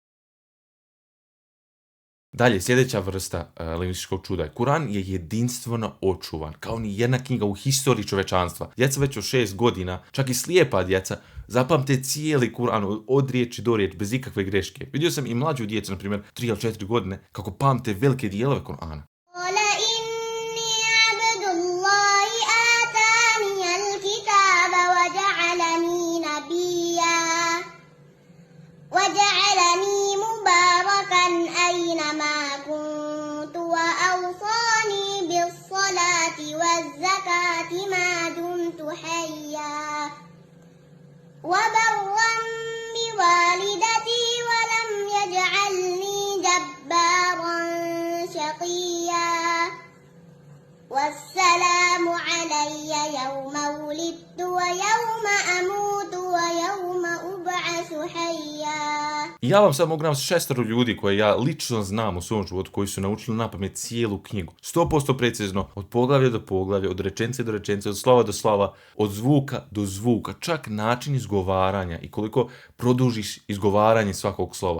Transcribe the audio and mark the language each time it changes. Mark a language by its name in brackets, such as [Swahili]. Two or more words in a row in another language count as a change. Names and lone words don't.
[Bosnian] Dalje, sljedeća vrsta lingvističkog čuda je Kur'an je jedinstveno očuvan, kao ni jedna knjiga u historiji čovečanstva. Djeca već od 6 godina, čak i slijepa djeca, zapamte cijeli Kur'an od riječi do riječi, bez ikakve greške. Vidio sam i mlađu djecu, na primjer 3 ili 4 godine, kako pamte velike dijelove Kur'ana. [Arabic] وجعلني مباركا أينما كنت وأوصاني بالصلاة والزكاة ما دمت حيا وبرا بوالدتي ولم يجعلني جبارا شقيا والسلام علي يوم ولدت ويوم أموت ويوم أبعث حيا. [Bosnian] Ja vam sad mogu navesti 6 ljudi koje ja lično znam u svom životu, koji su naučili napamet cijelu knjigu. 100% precizno, od poglavlja do poglavlja, od rečenice do rečenice, od slova do slova, od zvuka do zvuka, čak način izgovaranja i koliko produžiš izgovaranje svakog slova.